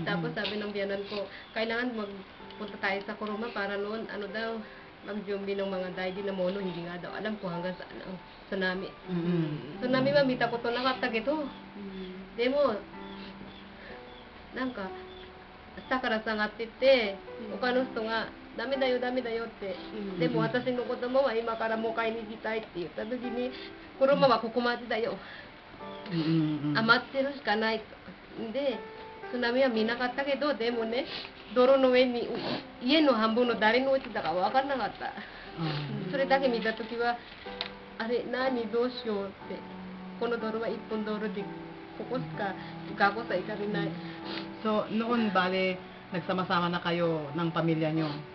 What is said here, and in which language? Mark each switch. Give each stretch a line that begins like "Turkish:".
Filipino: Tapos sabi ng biyanan ko, kailangan magpunta tayo sa Kuruma para noon daw mag-zombie ng mga daidi na mono, hindi nga daw alam kung hanggang saan ang tsunami.
Japanese: Tsunamiは見たことなかったけど、でもなんか下から下がってって他の人がダメだよダメだよって、でも私の子供は今からもう買いに行きたいって言った時に、車はここまでだよ、余ってるしかないと。で津波は見なかったけど、でもね道路の上に家の半分の誰のうちだか分からなかった。それだけ見た時はあれ何どうしようって、この道路は一本道路でここしか学校さ行かれない。
Filipino: So noon bale nagsama-sama na kayo ng pamilya nyo?